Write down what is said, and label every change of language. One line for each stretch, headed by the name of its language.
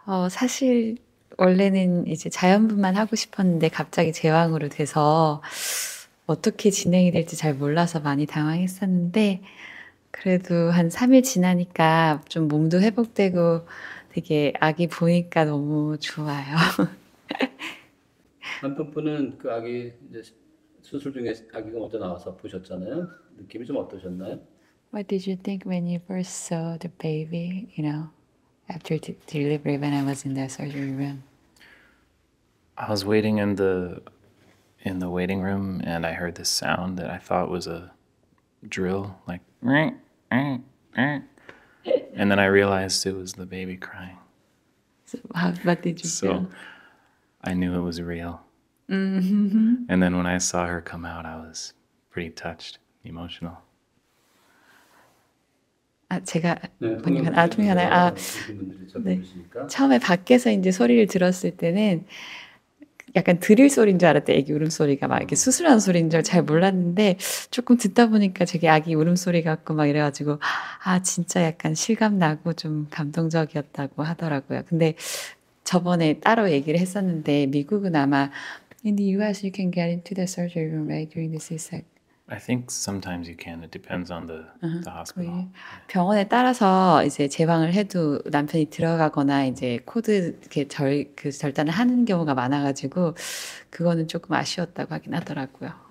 Korean: 사실 원래는 이제 자연분만 하고 싶었는데 갑자기 제왕으로 돼서 어떻게 진행이 될지 잘 몰라서 많이 당황했었는데 그래도 한 3일 지나니까 좀 몸도 회복되고 되게 아기 보니까 너무 좋아요. 남편분은 그 아기 이제 수술 중에 아기가 먼저 나와서 보셨잖아요. 느낌이 좀 어떠셨나요?
English: What did you think when you first saw the baby, after delivery when I was in the surgery room? I was waiting in the waiting room and I heard this sound that I thought was a drill, like and then I realized it was the baby crying. So what did you So feel? I knew it was real. 음. And then when I saw her come out, I was pretty touched, emotional.
Korean: 제가 네, 통역하나요? 보신 분들이 잘 네. 모르시니까. 처음에 밖에서 이제 소리를 들었을 때는 약간 드릴 소리인 줄 알았대. 애기 울음소리가 막 이렇게 수술하는 소리인 줄 잘 몰랐는데 조금 듣다 보니까 되게 아기 울음소리 같고 막 이래가지고 진짜 약간 실감 나고 좀 감동적이었다고 하더라고요. 근데 저번에 따로 얘기를 했었는데 미국은 아마
English: in the US you can get into the surgery room right during the C-section. I think sometimes you can. It depends on the hospital.
Korean: 병원에 따라서 이제 제방을 해도 남편이 들어가거나 이제 코드 이렇게 절단을 하는 경우가 많아가지고 그거는 조금 아쉬웠다고 하긴 하더라고요.